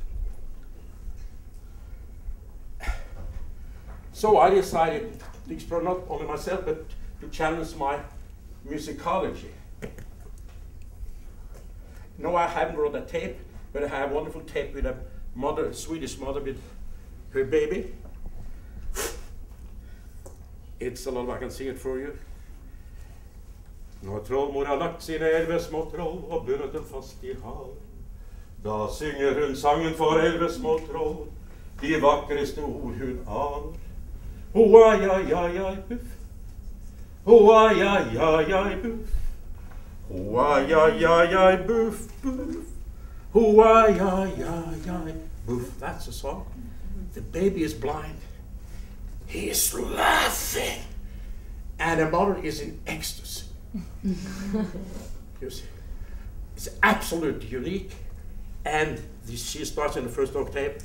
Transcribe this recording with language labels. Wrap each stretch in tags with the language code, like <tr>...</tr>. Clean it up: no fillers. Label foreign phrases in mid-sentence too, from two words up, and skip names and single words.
<en>So I decided to explore not only myself, but to challenge my musicology. No, I haven't brought a tape, but I have a wonderful tape with a mother, a Swedish mother with her baby. It's a lot, I can sing it for you.</en> <no>Når trollmor har lagt sine 11 små troll og bundet dem fast i havet, da synger hun sangen for 11 små troll, de vakreste ord hun aner. Ho-ai-ai-ai-ai buff, ho-ai-ai-ai-ai buff, ho-ai-ai-ai-ai buff, buff, ho-ai-ai-ai-ai buff.</no> <en>That's a song. The baby is blind. He is laughing, and the mother is in ecstasy. You see, it's absolutely unique, and she starts in the first octave.</en>